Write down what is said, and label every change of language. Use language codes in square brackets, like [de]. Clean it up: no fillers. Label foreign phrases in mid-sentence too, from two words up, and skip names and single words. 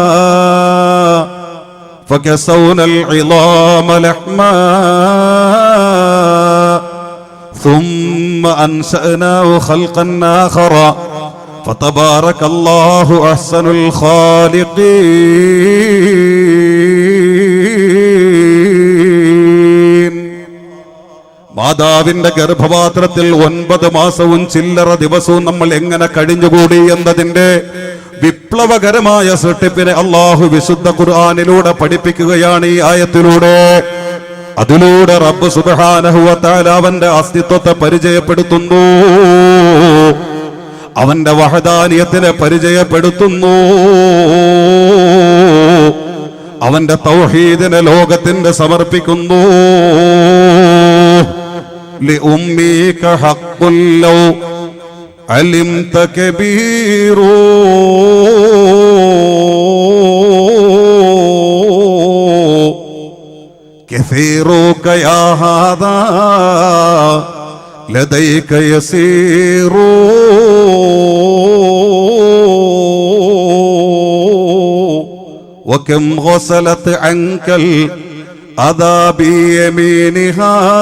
[ar] فكسونا العظام لحما ثم أنشأناه خلقا آخر فتبارك الله أحسن الخالقين. [ml] മാതാവിന്റെ ഗർഭപാത്രത്തിൽ 9 മാസവും ചില്ലറ ദിവസവും നമ്മൾ എങ്ങനെ കഴിഞ്ഞുകൂടി എന്നതിന്റെ വിപ്ലവകരമായ സൃഷ്ടിപ്പിനെ അള്ളാഹു വിശുദ്ധ ഖുർആനിലൂടെ പഠിപ്പിക്കുകയാണ് ഈ ആയത്തിലൂടെ. അതിലൂടെ റബ്ബ് [ar] سبحانه وتعالى [ml] അവന്റെ അസ്തിത്വത്തെ പരിചയപ്പെടുത്തുന്നു, അവന്റെ വഹദാനിയത്തിനെ പരിചയപ്പെടുത്തുന്നു, അവന്റെ തൗഹീദിനെ ലോകത്തിന് സമർപ്പിക്കുന്നു. [ar] لأمك حق لو علمت كبير كثيرك يا هذا لديك يسير وكم غسلت عنك الأذى بيمينها